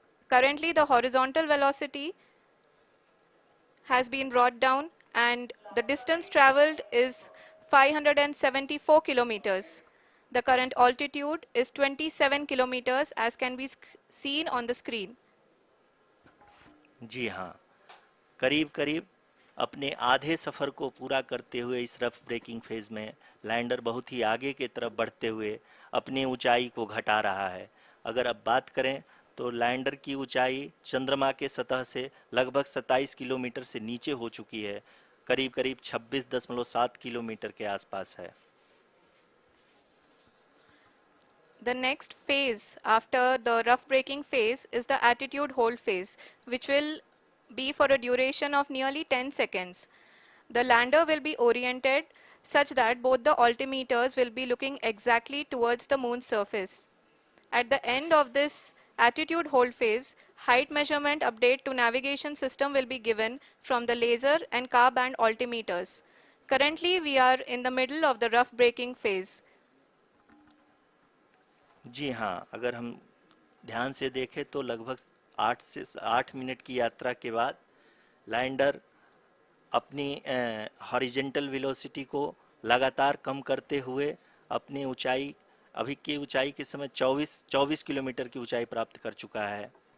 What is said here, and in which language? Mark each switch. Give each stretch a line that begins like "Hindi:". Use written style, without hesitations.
English: Currently, the horizontal velocity has been brought down and the distance traveled is 574 kilometers. The current altitude is 27 kilometers as can be seen on the screen.
Hindi: जी हाँ, करीब अपने आधे सफ़र को पूरा करते हुए इस रफ ब्रेकिंग फेज में लैंडर बहुत ही आगे की तरफ बढ़ते हुए अपनी ऊंचाई को घटा रहा है। अगर अब बात करें तो लैंडर की ऊंचाई चंद्रमा के सतह से लगभग 27 किलोमीटर से नीचे हो चुकी है, करीब 26.7 किलोमीटर के आसपास है।
English: The next phase after the rough braking phase is the attitude hold phase, which will be for a duration of nearly 10 seconds. The lander will be oriented such that both the altimeters will be looking exactly towards the moon's surface. At the end of this attitude hold phase, height measurement update to navigation system will be given from the laser and car band altimeters. Currently, we are in the middle of the rough braking phase.
Hindi: जी हाँ, अगर हम ध्यान से देखें तो लगभग 8 की यात्रा के बाद लैंडर अपनी हॉरिजेंटल वेलोसिटी को लगातार कम करते हुए अपनी ऊंचाई, अभी की ऊंचाई के समय 24 किलोमीटर की ऊंचाई प्राप्त कर चुका है।